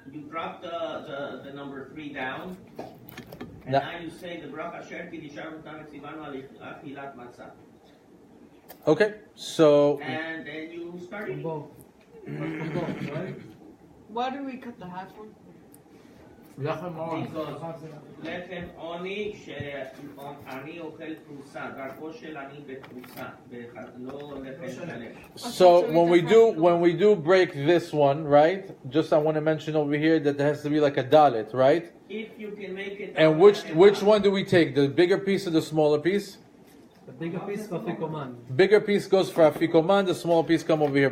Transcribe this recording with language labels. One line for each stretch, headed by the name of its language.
English: You drop the number 3 down, and Now- now you say the Bracha
Hebrew: Asher Kidishav Utamet Tzivanu Al Achilat Matzah,
English: Okay, so and then you start eating. Both. Right? Why do we cut the half one?
Hebrew: לחם עון. Because לחם עוני שאני אוכל פרוסה, דרכו של עני בפרוסה, לא לחם שלם.
English: so when we do break this one, right? Just I want to mention over here that there has to be like a dalet, right? If you can make it. And which one do we take? The bigger piece or the smaller piece? The bigger piece for Afikoman. Bigger piece goes for Afikoman, the smaller piece come over here.